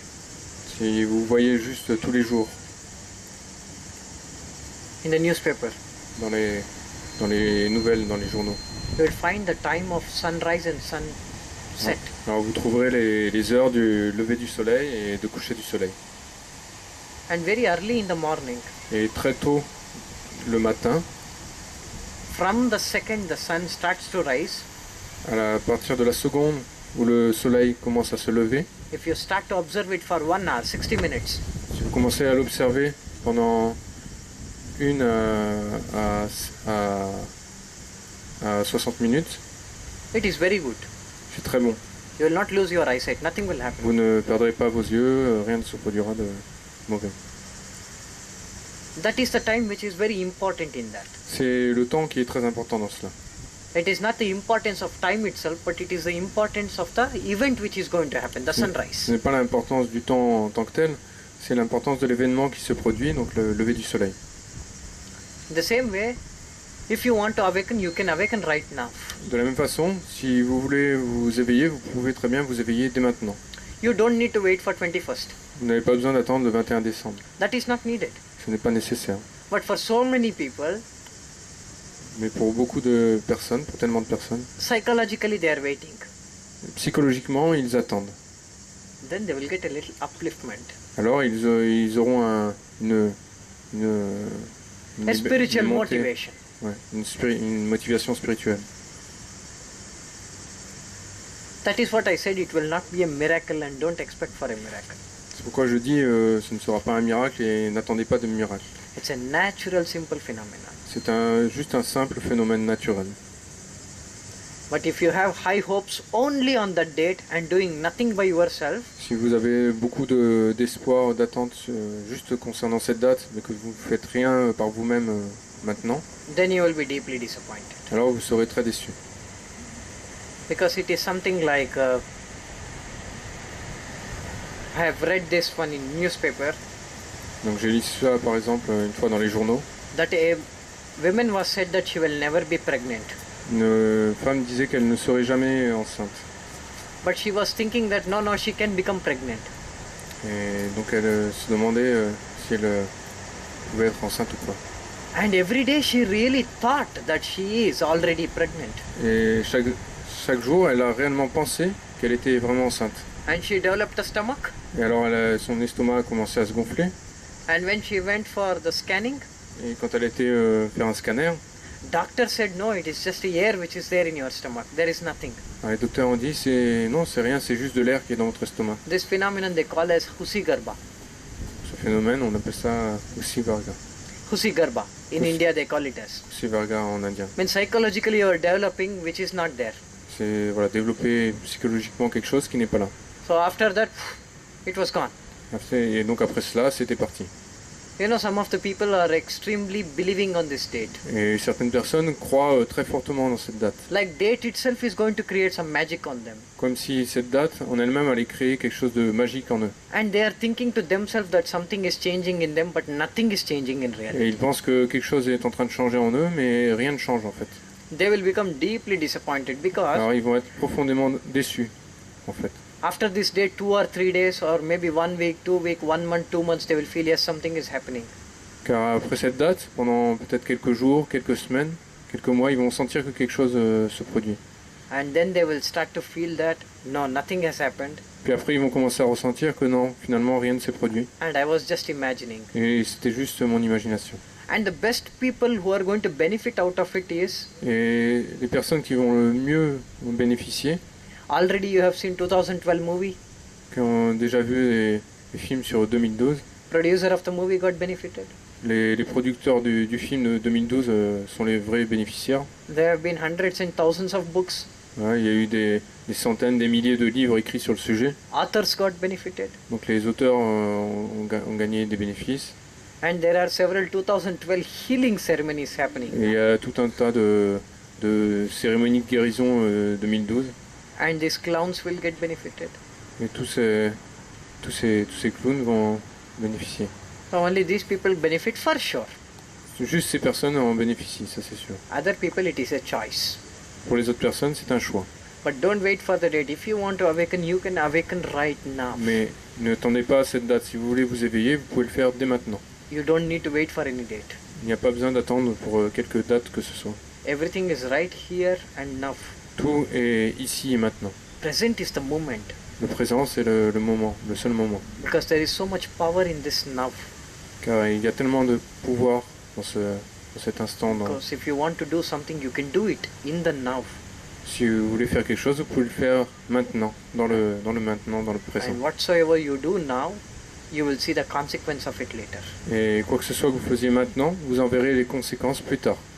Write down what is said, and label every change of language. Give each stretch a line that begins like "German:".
French: Si vous voyez juste tous les jours
English: in the newspaper,
French: dans les nouvelles, dans les journaux,
English: you will find the time of sunrise and sunset.
French: alors vous trouverez les heures du lever du soleil et de coucher du soleil.
English: And very early in the morning,
French: Et très tôt le matin,
English: from the second the sun starts to rise,
French: à partir de la seconde où le soleil commence à se lever,
English: if you start to observe it for 1 hour, 60 minutes,
French: si vous commencez à l'observer pendant 1 à 60 minutes,
English: it is very good.
French: c'est très bon.
English: You will not lose your eyesight, nothing will happen.
French: Vous ne perdrez pas vos yeux, rien ne se produira de mauvais.
English: That is the time which is very important in that.
French: C'est le temps qui est très important dans cela.
English: It is not the importance of time itself, but it is the importance of the event which is going to happen, the
French: Ce
English: sunrise.
French: n'est pas l'importance du temps en tant que tel, c'est l'importance de l'événement qui se produit, donc le lever du soleil.
English: The same way, if you want to awaken, you can awaken right now.
French: De la même façon, si vous voulez vous éveiller, vous pouvez très bien vous éveiller dès maintenant.
English: You don't need to wait for 21st.
French: Vous n'avez pas besoin d'attendre le 21 décembre.
English: That is not needed.
French: Ce n'est pas nécessaire.
English: But for so many people,
French: Mais pour beaucoup de personnes, pour tellement de personnes,
English: psychologically they are waiting.
French: psychologiquement, ils attendent.
English: Then they will get a little upliftment.
French: Alors ils auront une
English: A spiritual
French: montée,
English: motivation.
French: ouais, une motivation spirituelle.
English: That is what I said, it will not be a miracle and don't expect for a miracle.
French: C'est pourquoi je dis ce ne sera pas un miracle et n'attendez pas de miracle.
English: It's a natural, simple phenomenon.
French: C'est juste un simple phénomène naturel.
English: But if you have high hopes only on that date and doing nothing by yourself,
French: Si vous avez beaucoup d'espoir, d'attente juste concernant cette date, mais que vous ne faites rien par vous-même maintenant,
English: then you will be deeply disappointed.
French: alors vous serez très déçu.
English: Because it is something like, I have read this one in newspaper,
French: Donc j'ai lu ça par exemple une fois dans les journaux.
English: that a woman was said that she will never be pregnant.
French: Une femme disait qu'elle ne serait jamais enceinte.
English: But she was thinking that no, she can become pregnant.
French: Et donc elle se demandait si elle pouvait être enceinte ou pas.
English: And every day she really thought that she is already pregnant.
French: Et chaque jour, elle a réellement pensé qu'elle était vraiment enceinte.
English: And she developed a stomach.
French: Et alors son estomac a commencé à se gonfler.
English: And when she went for the scanning,
French: Et quand elle était faire un scanner,
English: doctor said no, it is just a air which is there in your stomach. There is nothing.
French: les docteurs ont dit non, c'est rien, c'est juste de l'air qui est dans votre estomac.
English: This phenomenon they call as Husigarba.
French: Ce phénomène, on appelle ça Husivarga.
English: Husigarba. In Hus- India they call it as.
French: Husivarga en indien.
English: When psychologically you are developing which is not there.
French: C'est voilà, développer psychologiquement quelque chose qui n'est pas là.
English: So after that, it was gone.
French: Et donc après cela, c'était parti.
English: You know, some of the people are extremely believing on this date.
French: Et certaines personnes croient très fortement dans cette date.
English: Like date itself is going to create some magic on them.
French: Comme si cette date en elle-même allait créer quelque chose de magique en eux.
English: And they are thinking to themselves that something is changing in them, but nothing is changing in reality.
French: Et ils pensent que quelque chose est en train de changer en eux, mais rien ne change en fait.
English: They will become deeply disappointed because
French: Alors ils vont être profondément déçus en fait.
English: after this date, 2 or 3 days, or maybe 1 week, 2 weeks, 1 month, 2 months, they will feel yes, something is happening.
French: Car après cette date, pendant peut-être quelques jours, quelques semaines, quelques mois, ils vont sentir que quelque chose se produit.
English: And then they will start to feel that no, nothing has happened,
French: Puis après ils vont commencer à ressentir que non, finalement rien ne s'est produit.
English: and I was just imagining.
French: Et c'était juste mon imagination.
English: And the best people who are going to benefit out of it is
French: Et les personnes qui vont le mieux en bénéficier,
English: already you have seen 2012 movie.
French: qui ont déjà vu les films sur 2012,
English: Producer of the movie got benefited.
French: les producteurs du film de 2012 sont les vrais bénéficiaires.
English: There have been hundreds and thousands of books.
French: Ouais, il y a eu des centaines, des milliers de livres écrits sur le sujet.
English: Authors got benefited.
French: Donc les auteurs ont gagné des bénéfices.
English: And there are several 2012 healing ceremonies happening.
French: Et il y a tout un tas de cérémonies de guérison 2012.
English: And these clowns will get benefited.
French: Et tous ces clowns vont bénéficier.
English: So only these people benefit for sure.
French: Juste ces personnes en bénéficient, ça c'est sûr.
English: Other people, it is a choice.
French: Pour les autres personnes, c'est un choix.
English: But don't wait for the date. If you want to awaken, you can awaken right now.
French: Mais ne tendez pas à cette date. Si vous voulez vous éveiller, vous pouvez le faire dès maintenant.
English: You don't need to wait for any date.
French: Il n'y a pas besoin d'attendre pour quelque date que ce soit.
English: Everything is right here and now.
French: Tout est ici et maintenant.
English: Present is the moment.
French: Le présent, c'est le moment, le seul moment.
English: Because there is so much power in this now.
French: Car il y a tellement de pouvoir dans cet instant.
English: Because if you want to do something, you can do it in the now.
French: Si vous voulez faire quelque chose, vous pouvez le faire maintenant, dans le maintenant, dans le présent.
English: And whatsoever you do now, you will see the consequence of it later.
French: Et quoi que ce soit que vous faisiez maintenant, vous en verrez les conséquences plus tard.